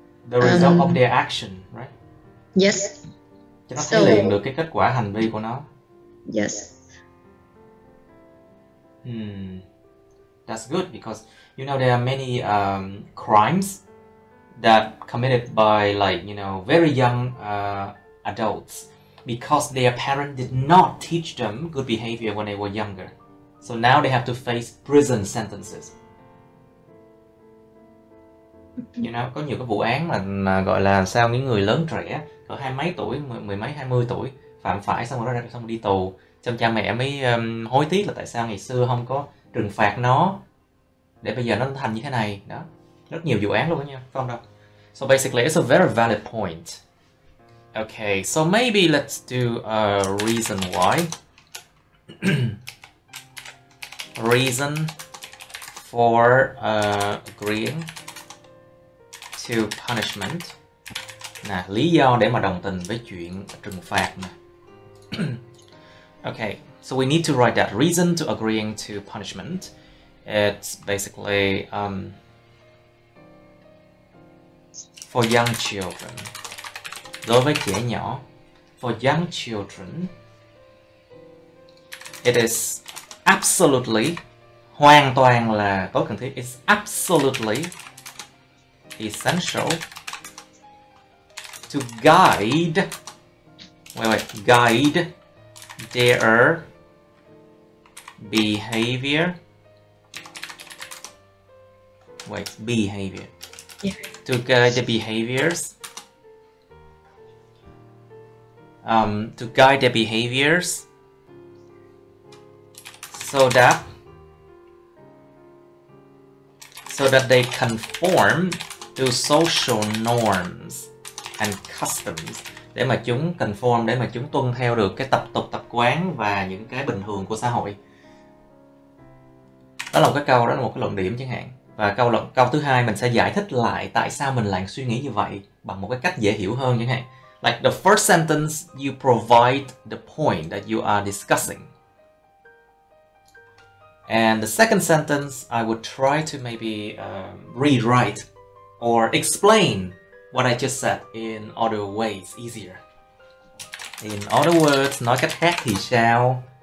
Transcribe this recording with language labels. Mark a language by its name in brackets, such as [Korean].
[English] The result of their action, right? Yes. [Vietnamese] Cho nó thấy liền được cái kết quả hành vi của nó. [English] Yes. That's good because you know there are many crimes that committed by very young adults because their parents did not teach them good behavior when they were younger. So now they have to face prison sentences. You know, [Vietnamese] có nhiều cái vụ án mà gọi là sao những người lớn trẻ cỡ hai mấy tuổi, mười mấy 20 tuổi phạm phải xong rồi đi tù, xong cha mẹ mới hối tiếc là tại sao ngày xưa không có trừng phạt nó để bây giờ nó thành như thế này đó. Rất nhiều vụ án luôn đó nha, không đâu. [English] So basically it's a very valid point. Okay, so maybe let's do a reason why. Reason for agreeing to punishment. [Vietnamese] Nè, lý do để mà đồng tình với chuyện trừng phạt nè. [English] Okay, so we need to write that reason to agreeing to punishment. It's basically for young children. [Vietnamese] Đối với trẻ nhỏ, [English] for young children, it is absolutely [Vietnamese] hoàn toàn là tối cần thiết. [English] It's absolutely essential to guide guide their behavior. Behavior. Yeah. To guide the behaviors. To guide their behaviors so that they conform to social norms and customs. [Vietnamese] Để mà chúng conform, để mà chúng tuân theo được cái tập tục, tập quán và những cái bình thường của xã hội. Đó là một cái câu, đó là một cái luận điểm chẳng hạn. Và câu thứ hai mình sẽ giải thích lại tại sao mình lại suy nghĩ như vậy bằng một cái cách dễ hiểu hơn chẳng hạn. [English] Like the first sentence, you provide the point that you are discussing. And the second sentence, I would try to maybe rewrite or explain what I just said in other ways, easier. In other words, [Vietnamese] nói cách khác thì sao?